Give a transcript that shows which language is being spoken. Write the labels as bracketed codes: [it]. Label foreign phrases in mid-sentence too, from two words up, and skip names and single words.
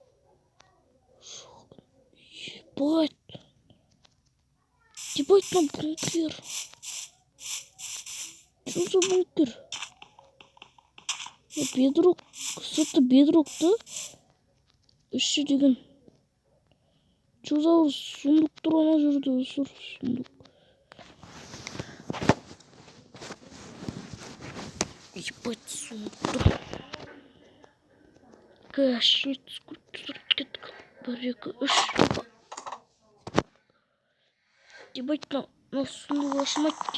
[ru] Ебать. Ебать, на бункер. Что за бункер? Бедрок. Кстати, бедрок, да? Еще деген. Что за сундук [kk] тұр ана жерде? [ru] Сундук. Ебать, сундук тұр. Кәшет, сколько кеттік. [kk] Бір, екі, үш. [ru] Ебать, на сундук ашмайды.